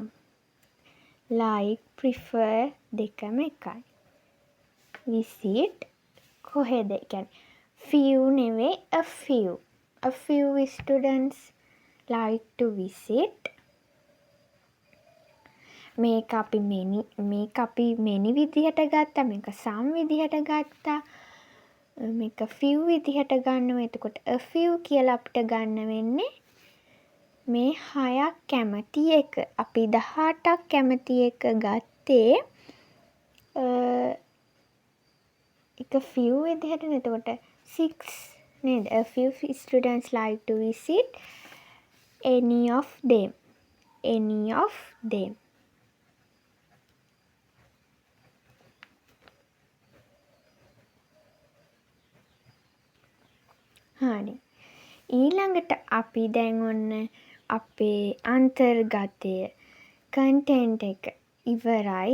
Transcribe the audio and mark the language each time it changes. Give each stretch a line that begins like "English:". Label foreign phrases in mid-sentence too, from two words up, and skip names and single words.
English: like prefer
Sinhala: දෙකම එකයි. visit කොහෙද? කියන්නේ few නෙවෙයි
English: a few. a few students like to visit.
Sinhala: මේක අපි many විදිහට ගත්තා. මේක some විදිහට ගත්තා. මේක few විදිහට ගන්නවා. එතකොට
English: a few
Sinhala: කියලා අපිට ගන්න වෙන්නේ මේ 6ක් කැමති එක. අපි 18ක් කැමති එක ගත්තේ එක few විදිහට. එතකොට 6 නේද?
English: a few students like to visit any of them.
Sinhala: හරි. ඊළඟට අපි දැන් ඔන්න අපේ අන්තර්ගතය content එක ඉවරයි.